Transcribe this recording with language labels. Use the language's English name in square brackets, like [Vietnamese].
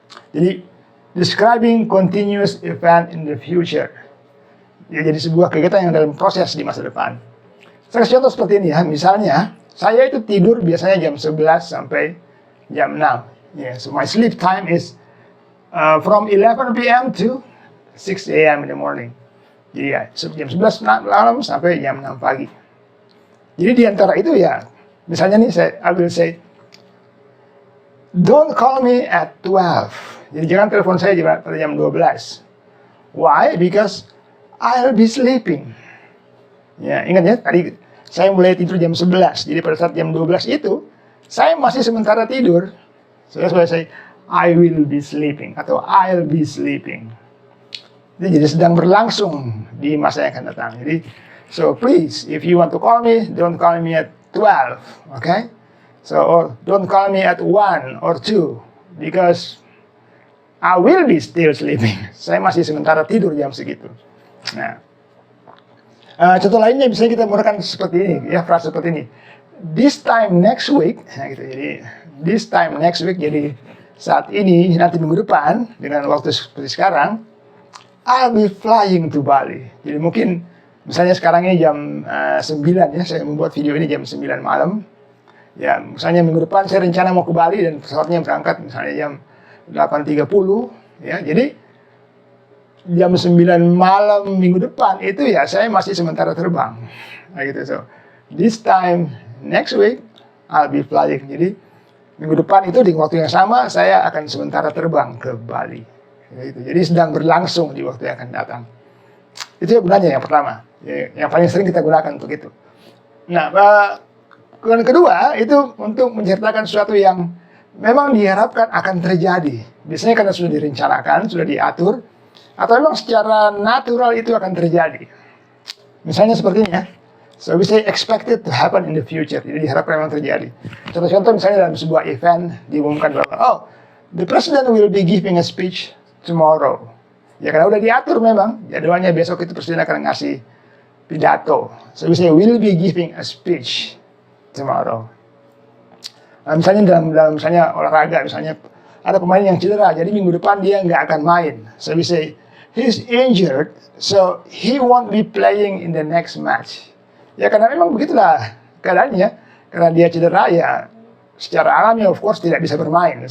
[Indonesian] Jadi, [English] describing continuous event in the future. [Indonesian] Ya, jadi sebuah kegiatan yang dalam proses di masa depan. Saya kasih contoh seperti ini ya. Misalnya, saya itu tidur biasanya jam 11 sampai jam 6. [English] Yeah, so my sleep time is from 11 p.m. to 6 a.m. in the morning. [Indonesian] Jadi ya, jam 11 malam sampai jam 6 pagi. Jadi di antara itu ya, misalnya nih [English] I will say, don't call me at 12. [Indonesian] Jadi jangan telepon saya pada jam 12. [English] Why? Because I'll be sleeping. [Indonesian] Ya, ingat ya, tadi saya mulai tidur jam 11. Jadi pada saat jam 12 itu, saya masih sementara tidur. [English] So that's why I say, I will be sleeping atau I'll be sleeping. [Indonesian] Jadi sedang berlangsung di masa yang akan datang. Jadi, [English] so please, if you want to call me, don't call me at 12, okay? So, or don't call me at 1 or 2, because I will be still sleeping. [Indonesian] Saya masih sementara tidur jam segitu. Nah, contoh lainnya bisa kita menggunakan seperti ini, ya, frase seperti ini. [English] This time next week, [Indonesian] nah gitu. Jadi, [English] this time next week, [Indonesian] jadi saat ini, nanti minggu depan, dengan waktu seperti sekarang, [English] I'll be flying to Bali. [Indonesian] Jadi mungkin, misalnya sekarang ini jam 9 ya, saya membuat video ini jam 9 malam. Ya, misalnya minggu depan saya rencana mau ke Bali dan pesawatnya berangkat misalnya jam 8.30, ya. Jadi jam 9 malam minggu depan itu ya saya masih sementara terbang. Nah, gitu. [English] So, this time next week I'll be flying. [Indonesian] Jadi minggu depan itu di waktu yang sama saya akan sementara terbang ke Bali. Gitu. Jadi sedang berlangsung di waktu yang akan datang. Itu gunanya yang pertama, yang paling sering kita gunakan untuk itu. Nah, yang kedua itu untuk menceritakan sesuatu yang memang diharapkan akan terjadi. Biasanya karena sudah direncanakan, sudah diatur, atau memang secara natural itu akan terjadi. Misalnya seperti ini ya. [English] So we say expected to happen in the future. [Indonesian] Jadi diharapkan memang terjadi. Contoh-contoh misalnya dalam sebuah event diumumkan bahwa oh, [English] the president will be giving a speech tomorrow. [Indonesian] Ya karena udah diatur memang. Jadwalnya besok itu presiden akan ngasih pidato. [English] So we say will be giving a speech tomorrow. [Indonesian] Nah, misalnya dalam misalnya olahraga, misalnya ada pemain yang cedera, jadi minggu depan dia nggak akan main. [English] So we say he's injured, so he won't be playing in the next match. [Indonesian] Ya karena memang begitulah keadaannya, karena dia cedera ya secara alami of course tidak bisa bermain.